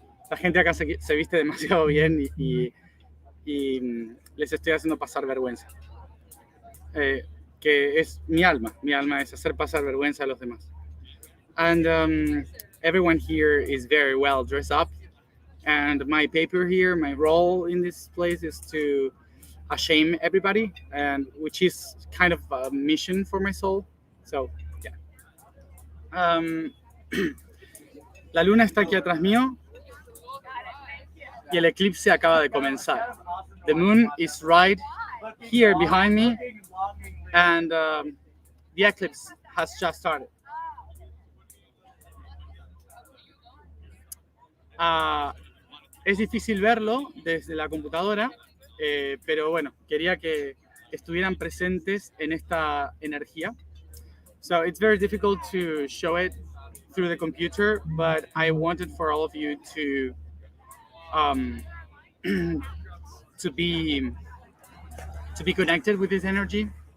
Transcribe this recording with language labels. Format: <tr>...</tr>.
<es>La gente acá se viste demasiado bien y les estoy haciendo pasar vergüenza. Que es mi alma es hacer pasar vergüenza a los demás.</es> <en>And everyone here is very well dressed up. And my paper here, my role in this place is to shame everybody, and which is kind of a mission for my soul. So, yeah.</en> <es>La luna está aquí atrás mío y el eclipse acaba de comenzar.</es> <en>The moon is right here behind me, and the eclipse has just started.</en> <es>Es difícil verlo desde la computadora, pero bueno, quería que estuvieran presentes en esta energía.</es> <en>So it's very difficult to show it through the computer, but I wanted for all of you to to be connected with this energy.</en>